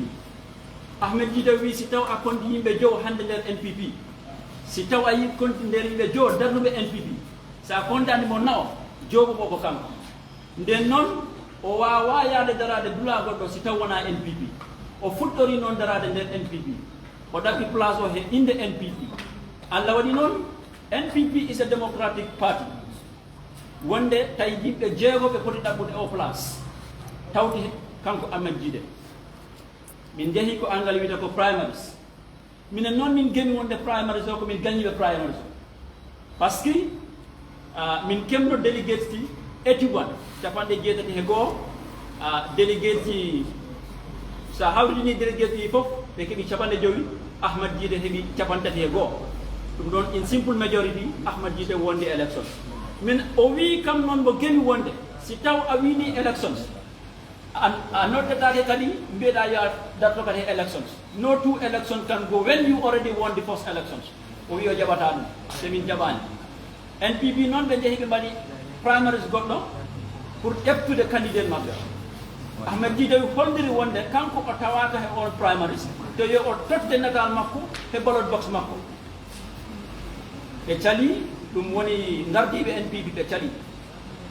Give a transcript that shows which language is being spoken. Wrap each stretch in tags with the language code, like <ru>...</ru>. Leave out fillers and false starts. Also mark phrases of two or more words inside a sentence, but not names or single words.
<ff>Ahmed Gitteh wi si taw a konti yimɓe jowo hande nder NPP, si taw a yi konti nder yimɓe jowo darnuɓe NPP, sa kontani mo nawa jogoɓo ko kanko. Nden noon o wawa yaade darade dula goɗɗo si taw wona NPP. O fuɗɗori noon darade nder NPP, o ɗaɓɓi place o he inde NPP. Allah waɗi noon NPP</ff> <en>is a democratic party.</en> <ff>Wonde tawi yimɓe jeegoɓe poti ɗaɓɓude o place tawti kanko Ahmed Gitteh. Min jeehi ko angal wiyata ko primaries. Minen noon min gemi wonde primaries o ko min gañiɓe primaries o.</ff> <fr>Par ce que</fr> <ff>min kemno délégué ti 81 capanɗe jeetati he goho délégué ti sa hawrini délégué ti fof ɓe keeɓi capanɗe joyi, Ahmed Gitteh heeɓi capantati he goho. Ɗum ɗon</ff> <en>in simple majority</en> <ff>Ahmed Gitteh wonde élection. Min o wi kam noon mo gemi wonde si taw a wini elections a noddetake kadi mbiyeɗa yo darto kadi elections.</ff> <en>No two elections can go when you already won the first elections.</en> <ff>O wi o jaɓata ɗum te min jaɓani. NPP noon ɓe jeehi ɓe mbaɗi primaries goɗɗo pour ƴeftude candidate maɓɓe. Ahmed Gitteh holliri wonde kanko o tawaka he on primaries te yo o totde natal makko he ballot box makko. ɓe cali ɗum woni gardiɓe NPP ɓe cali.</ff>